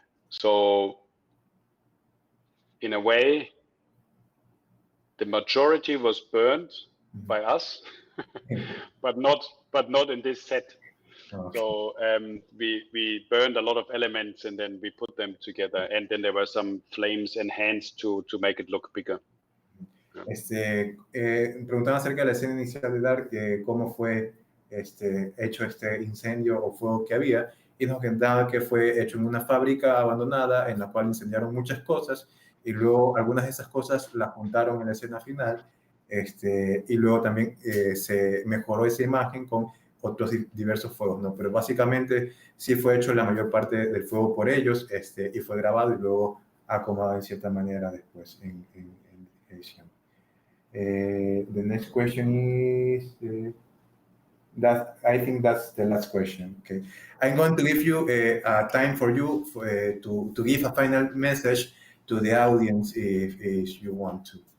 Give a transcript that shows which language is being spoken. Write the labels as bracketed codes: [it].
[en] So in a way, the majority was burned by us, but not in this set. Okay. So we burned a lot of elements and then we put them together, and then there were some flames enhanced to make it look bigger. [es] Preguntaban acerca de la escena inicial de Dark, cómo fue hecho este incendio o fuego que había, y nos comentaba que fue hecho en una fábrica abandonada en la cual incendiaron muchas cosas, y luego algunas de esas cosas las juntaron en la escena final, y luego también se mejoró esa imagen con otros diversos fuegos, ¿no? Pero básicamente sí fue hecho la mayor parte del fuego por ellos, y fue grabado y luego acomodado en cierta manera después en edición. [en] The next question is I think that's the last question. Okay, I'm going to give you time for you to give a final message to the audience if you want to.